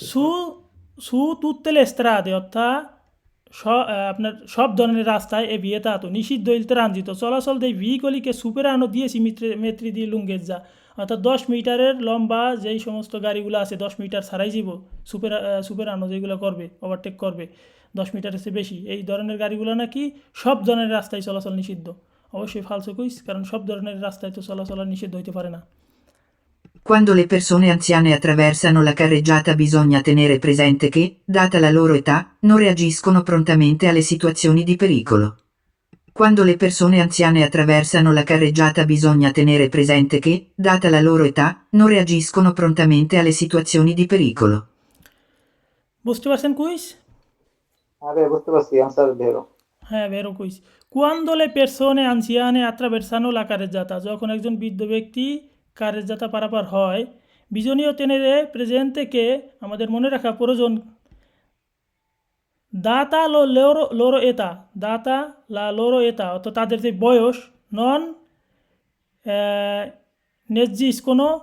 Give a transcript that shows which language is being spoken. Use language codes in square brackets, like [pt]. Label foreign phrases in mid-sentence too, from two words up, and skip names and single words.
[it] su tutte le strade, [bn] অর্থাৎ আপনার সব ধরনের রাস্তায় [it] è vietato [bn] নিষিদ্ধ [it] il transito [bn] চলাচল [it] dei veicoli che superano [bn] দিয়েছি মেত্রি দিয়ে লুঙ্গের যা, অর্থাৎ 10 মিটারের লম্বা যেই সমস্ত গাড়িগুলো আছে 10 মিটার ছাড়াই যাব সুপেরানো যেগুলো করবে, ওভারটেক করবে 10 মিটারের চেয়ে বেশি, এই ধরনের গাড়িগুলো নাকি সব ধরনের রাস্তায় চলাচল নিষিদ্ধ। অবশ্যই [it] falso quiz, [bn] কারণ সব ধরনের রাস্তায় তো চলাচল নিষিদ্ধ হইতে পারে না। [it] Quando le persone anziane attraversano la carreggiata bisogna tenere presente che, data la loro età, non reagiscono prontamente alle situazioni di pericolo. Quando le persone anziane attraversano la carreggiata bisogna tenere presente che, data la loro età, non reagiscono prontamente alle situazioni di pericolo. [bn] বুঝতে পারছেন কুইজ? হ্যাঁ ভাই বুঝতে পারছি, আনসার ধরো। হ্যাঁ [it] vero quiz. Quando le persone anziane attraversano la carreggiata, [bn] যখন একজন বৃদ্ধ ব্যক্তি কারেজাতা পারাপার হয়, [it] bisogna tenere presente che [bn] আমাদের মনে রাখা প্রয়োজন। [it] data loro età, data la loro età, [bn] অর্থাৎ তাদের যে বয়স, [it] non reagiscono